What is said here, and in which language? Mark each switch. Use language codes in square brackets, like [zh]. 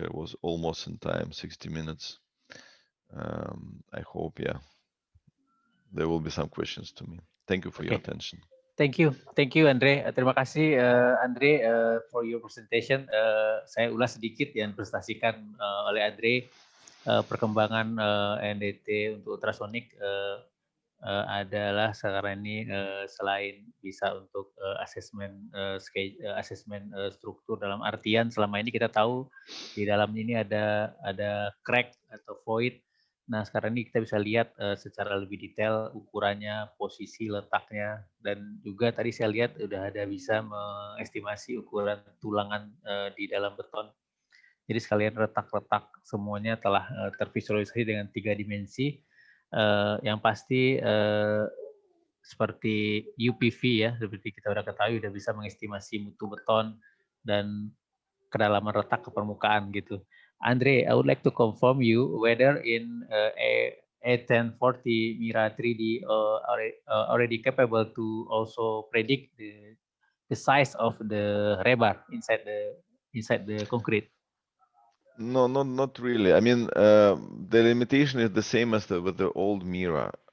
[en] I was almost in time, 60 minutes. I hope, there will be some questions to me. Thank you for your attention. Thank you, Andre. [id] Terima kasih, Andre, [en] for your presentation. [id] Saya ulas sedikit yang dipresentasikan oleh Andre, perkembangan NDT untuk ultrasonic adalah sekarang ini selain bisa untuk asesmen struktur, dalam artian selama ini kita tahu di dalam ini ada crack atau void. Nah, sekarang ini kita bisa lihat secara lebih detail ukurannya, posisi letaknya, dan juga tadi saya lihat udah ada bisa mengestimasi ukuran tulangan di dalam beton. Jadi sekalian retak-retak semuanya telah tervisualisasi dengan 3 dimensi. Yang pasti seperti UPV ya, seperti kita udah ketahui, udah bisa mengestimasi mutu beton dan kedalaman retak ke permukaan gitu. [en] Andre, I would like to confirm you whether in A1040 Mira 3D already capable to also predict the size of the rebar inside the concrete. No, not really. I mean, the limitation is the same as with the old Mira.